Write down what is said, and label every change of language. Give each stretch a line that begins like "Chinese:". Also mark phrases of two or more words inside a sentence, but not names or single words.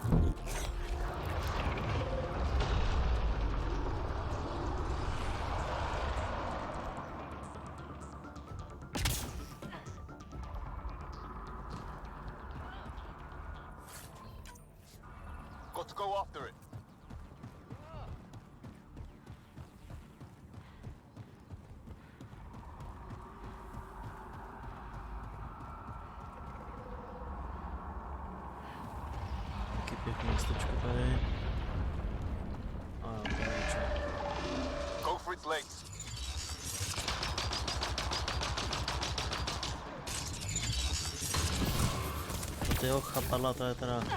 English: Got to go after it.
Czech: Taky pěkné stečko tady. A konečně.
English: Go for its legs.
Czech: To tyho chapadla, to je teda...